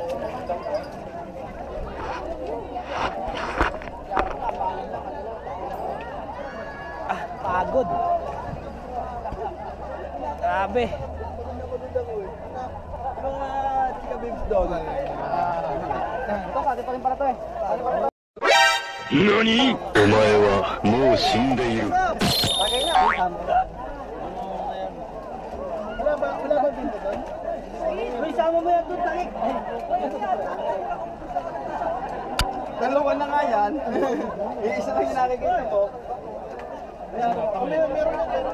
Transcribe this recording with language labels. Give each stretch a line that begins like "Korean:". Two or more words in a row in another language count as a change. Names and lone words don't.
Filipino: Pagod. Grabe. Mga chika babes doon. Ito, kati pa rin pala to eh.
Japanese: NANI?! お前はもう死んでいる。
Filipino: Bagay na. Wala ba dito doon? Uy, sama mo yan doon, talik. Dalawa na nga yan. Isa lang yung nakikita ko. Meron na dyan.